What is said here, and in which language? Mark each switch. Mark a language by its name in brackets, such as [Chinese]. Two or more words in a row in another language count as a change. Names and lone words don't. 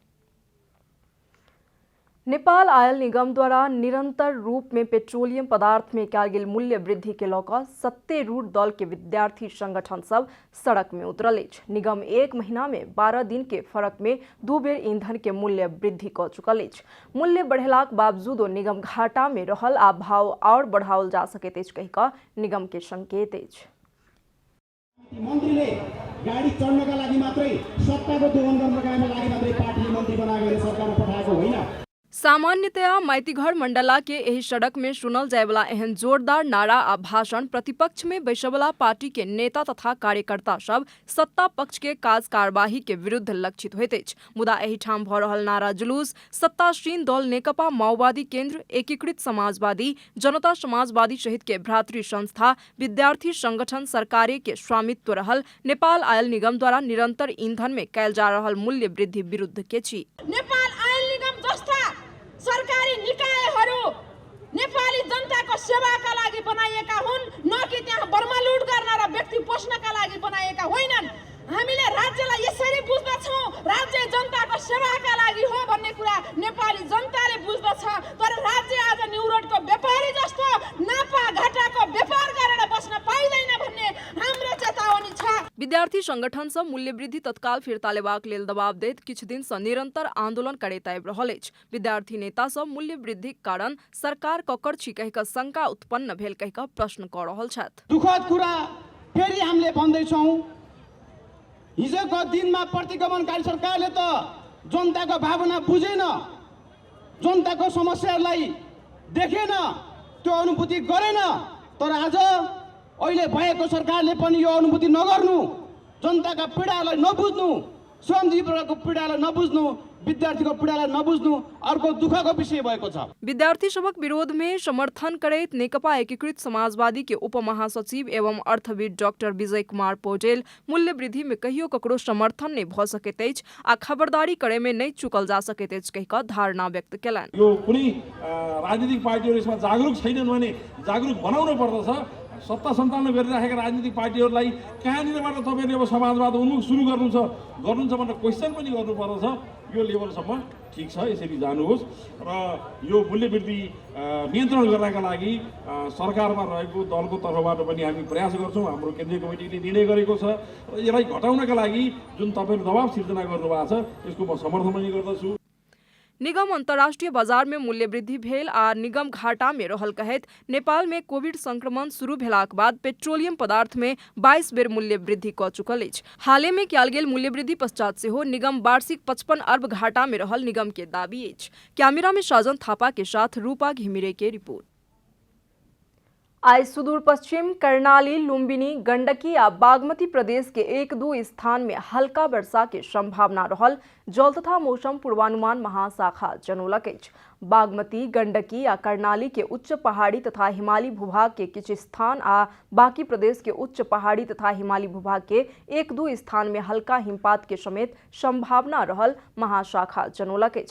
[Maithili] नेपाल आयल निगम द्वारा निरंतर रूप में पेट्रोलियम पदार्थ में कयल गेल मूल्य वृद्धि के लौक सत्तारूढ़ दल के विद्यार्थी संगठन सब सड़क में उतरल अछि। निगम 1 महीना में 12 दिन के फरक में 2 बेर ईंधन के मूल्य वृद्धि क चुकल अछि। मूल्य बढ़ेलाक बावजूदो निगम घाटा में रहल आ भाव और बढ़ाओल जा सकैत अछि कहि क निगम के संकेत अछि। [Nepali] मन्त्रीले गाडी चढ्नका लागि मात्रै सत्ताको दोहन गर्नका लागि मात्रै पार्टीले मन्त्री बनाएर सरकारमा पठाएको होइन। [Maithili] सामान्यतया माइतीघर मंडला के एही सड़क में सुनल जाय वाला एहन जोरदार नारा आ भाषण प्रतिपक्ष में बैसबला पार्टी के नेता तथा कार्यकर्ता सब सत्ता पक्ष के काज कार्यवाही के विरुद्ध लक्षित होइत अछि। मुदा एही ठाम भ रहल नारा जुलूस सत्तासीन दल नेकपा माओवादी केन्द्र, एकीकृत समाजवादी, जनता समाजवादी सहित के भ्रातृ संस्था, विद्यार्थी संगठन, सरकारे के स्वामित्व रहल नेपाल आयल निगम द्वारा निरंतर ईंधन में कयल जा रहल मूल्य वृद्धि विरुद्ध के छी। [Nepali] नेपाल आयल निगम जस्ता सरकारी निकायहरू नेपाली जनताको सेवाका लागि बनाइएका हुन्, न कि त्यहाँ बर्मा लुट गर्न र व्यक्ति पोष्नका लागि बनाइएका होइनन्। हामीले राज्यलाई यसरी बुझ्दछौँ, राज्य जनताको सेवाका लागि हो भन्ने कुरा नेपाली जनताले बुझ्दछ। तर राज्य आज न्युरोडको व्यापारी जस्तो नाफा घाटाको व्यापार गरेर बस्न पाइदैन भन्ने हाम्रो चेतावनी छ। [Maithili] विद्यार्थी संगठन सब मूल्य वृद्धि तत्काल फिर्ता लेबाक लेल दबाव दैत किछु दिन से निरंतर आंदोलन करैत आबि रहल अछि। विद्यार्थी नेता सब मूल्य वृद्धिक कारण सरकार ककर छी कहि क शंका उत्पन्न भेल कहि क प्रश्न क रहल छथि। [Nepali] दुखद कुरा फेरि हामीले भन्दैछौँ, हिजोको दिनमा प्रतिगमनकारी सरकारले त जनताको भावना बुझेन, जनताको समस्याहरूलाई देखेन, त्यो अनुभूति गरेन। तर आज अहिले भएको सरकारले पनि यो अनुभूति नगर्नु, जनताका पीडालाई नबुझ्नु, श्रमजीवीको पीडालाई नबुझ्नु, विद्यार्थीको पीडालाई नबुझ्नु अर्को दुःखको विषय भएको छ। [Maithili] विद्यार्थी सबक विरोध में समर्थन करैत नेकपा एकीकृत समाजवादी के उप महासचिव एवं अर्थविद डॉक्टर विजय कुमार पौडेल मूल्य वृद्धि में कहियो ककरो समर्थन नहीं भ सकैत अछि आ खबरदारी करे में नहीं चुकल जा सकैत अछि कहि क धारणा व्यक्त केलनि। [Nepali] यो कुनै राजनीतिक पार्टीहरु यसमा जागरुक छैनन् भने जागरुक बनाउनु पर्दछ। सत्ता सन्तानमा गरिराखेका राजनीतिक पार्टीहरूलाई कहाँनिरबाट तपाईँले अब समाजवाद उन्मुख सुरु गर्नुहुन्छ भनेर क्वेसन पनि गर्नुपर्दछ। यो लेभलसम्म ठिक छ, यसरी जानुहोस् र यो मूल्य वृद्धि नियन्त्रण गर्नका लागि सरकारमा रहेको दलको तर्फबाट पनि हामी प्रयास गर्छौँ। हाम्रो केन्द्रीय कमिटीले निर्णय गरेको छ। यसलाई घटाउनका लागि जुन तपाईँले दबाव सिर्जना गर्नुभएको छ यसको म समर्थन पनि गर्दछु। [Maithili] निगम अंतर्राष्ट्रीय बाजार में मूल्य वृद्धि भेल आ निगम घाटा में रहल कहैत नेपाल में कोविड संक्रमण शुरू भेलाक बाद पेट्रोलियम पदार्थ में 22 बेर मूल्य वृद्धि क चुकल अछि। हाले में कयल गेल मूल्य वृद्धि पश्चात सेहो निगम वार्षिक 55 अरब घाटा में रहल निगम के दाबी अछि। कैमरा में साजन थापा के साथ रूपा घिमिरे के रिपोर्ट। आज सुदूर पश्चिम कर्णाली, लुम्बिनी, गंडकी आ बागमती प्रदेश के 1-2 स्थान में हल्का वर्षा के संभावना रहल जल तथा मौसम पूर्वानुमान महाशाखा जनौलक अछि। बागमती, गंडकी आ कर्णाली के उच्च पहाड़ी तथा हिमालयी भूभाग के किछु स्थान आ बाकी प्रदेश के उच्च पहाड़ी तथा हिमालयी भूभाग के 1-2 स्थान में हल्का हिमपात के समेत संभावना रहल महाशाखा जनौलक अछि।